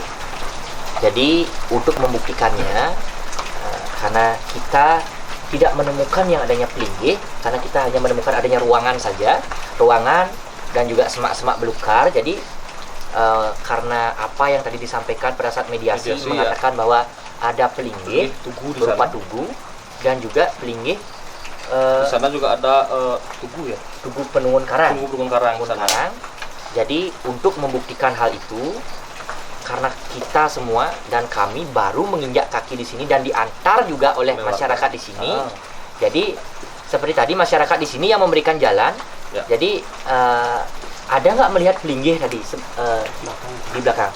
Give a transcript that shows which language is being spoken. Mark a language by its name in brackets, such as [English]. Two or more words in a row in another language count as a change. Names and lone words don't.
[Indonesian] Jadi untuk membuktikannya, karena kita tidak menemukan yang adanya pelinggih, karena kita hanya menemukan adanya ruangan saja, ruangan dan juga semak-semak belukar. Jadi karena apa yang tadi disampaikan pada saat mediasi mengatakan bahwa ada pelinggih Tugu di berupa sana. tugu dan juga pelinggih Di sana juga ada tugu ya. tugu penungun karang. Tugu Gunung Karang di Penungun sana. karang. Jadi untuk membuktikan hal itu, karena kita semua dan kami baru menginjak kaki di sini dan diantar juga oleh masyarakat di sini. Jadi seperti tadi masyarakat di sini yang memberikan jalan. Ya. Jadi ada nggak melihat pelinggih tadi di belakang?